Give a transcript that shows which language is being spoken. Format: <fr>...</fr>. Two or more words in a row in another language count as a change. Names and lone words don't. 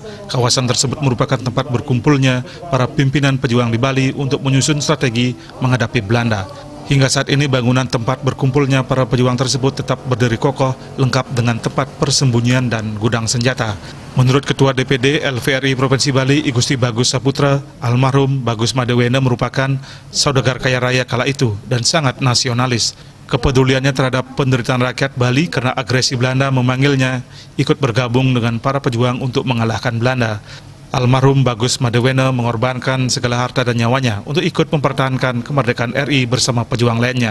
<id>Kawasan tersebut merupakan tempat berkumpulnya para pimpinan pejuang di Bali untuk menyusun strategi menghadapi Belanda. Hingga saat ini bangunan tempat berkumpulnya para pejuang tersebut tetap berdiri kokoh, lengkap dengan tempat persembunyian dan gudang senjata. Menurut Ketua DPD LVRI Provinsi Bali, Igusti Bagus Saputra, almarhum Bagus Madiwene merupakan saudagar kaya raya kala itu dan sangat nasionalis. Kepeduliannya terhadap penderitaan rakyat Bali karena agresi Belanda memanggilnya ikut bergabung dengan para pejuang untuk mengalahkan Belanda. Almarhum Bagus Madiwene mengorbankan segala harta dan nyawanya untuk ikut mempertahankan kemerdekaan RI bersama pejuang lainnya.</id>